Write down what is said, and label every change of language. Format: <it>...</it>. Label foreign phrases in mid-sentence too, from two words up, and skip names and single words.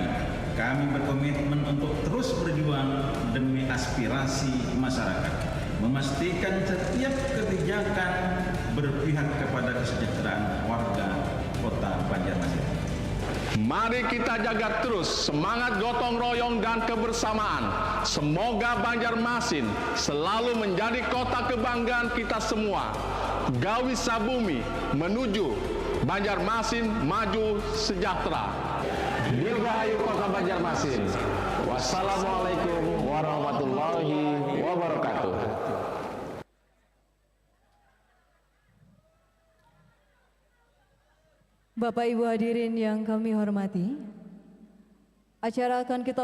<id>Kami berkomitmen untuk terus berjuang demi aspirasi masyarakat, memastikan setiap kebijakan berpihak kepada kesejahteraan warga Kota Banjarmasin. Mari kita jaga terus semangat gotong royong dan kebersamaan. Semoga Banjarmasin selalu menjadi kota kebanggaan kita semua.</id> <bjn>Gawi Sabumi</bjn> <id>menuju Banjarmasin maju sejahtera. Dirgahayu Kota Banjarmasin.</id> <ar>والسلام عليكم ورحمة الله وبركاته.</ar> <id>Bapak Ibu hadirin yang kami hormati, acara akan kita</id>